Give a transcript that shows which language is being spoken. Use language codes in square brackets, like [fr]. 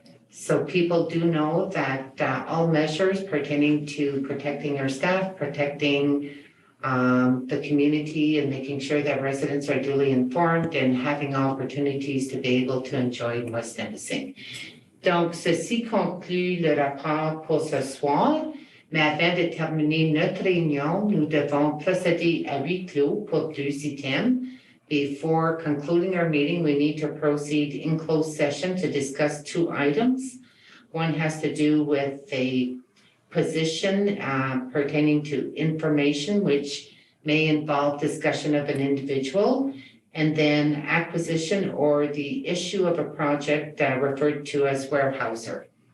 [en] So people do know that all measures pertaining to protecting our staff, protecting the community, and making sure that residents are duly informed and having opportunities to be able to enjoy West Nipissing. [fr] Donc, ceci conclut le rapport pour ce soir. Mais avant de terminer notre réunion, nous devons procéder à huis clos pour 2 items. [en] Before concluding our meeting, we need to proceed in closed session to discuss 2 items. One has to do with a position pertaining to information, which may involve discussion of an individual, and then acquisition or the issue of a project referred to as warehouser.